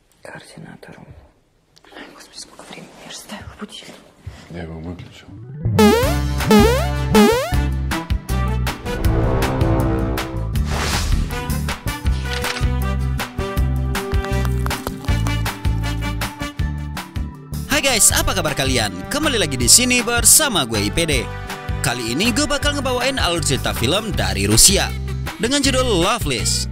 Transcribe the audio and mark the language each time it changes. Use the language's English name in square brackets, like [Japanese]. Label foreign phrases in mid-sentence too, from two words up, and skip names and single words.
[Russian] координатором. Ай, господи, сколько времени я же ставила будильник. Я его выключил. [Indonesian] Hai guys, apa kabar kalian? Kembali lagi di sini bersama gue IPD. Kali ini gue bakal ngebawain alur cerita film dari Rusia dengan judul Loveless.